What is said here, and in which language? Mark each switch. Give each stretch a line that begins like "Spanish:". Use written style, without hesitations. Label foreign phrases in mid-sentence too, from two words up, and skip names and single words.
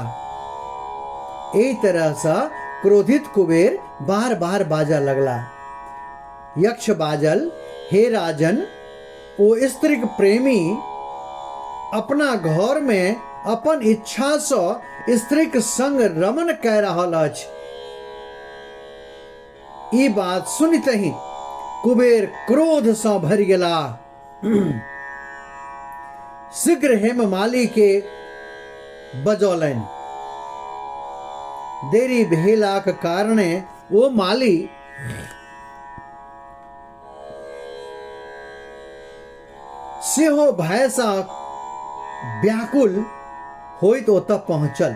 Maithili: एहि तरह सँ क्रोधित कुबेर बार बार बाजा लगला। यक्ष बाजल, हे राजन, ओ स्त्रीक प्रेमी अपना घर में अपन इच्छा से स्त्रीक संग रमन कह रहल अछि। ई बात सुनिते ही कुबेर क्रोध से भरि गेला। शीघ्र हेममाली के बजौलनि। देरी भेलाक कारणे ओ माली सेहो भय सा व्याकुल होइत ओतऽ पहुँचल।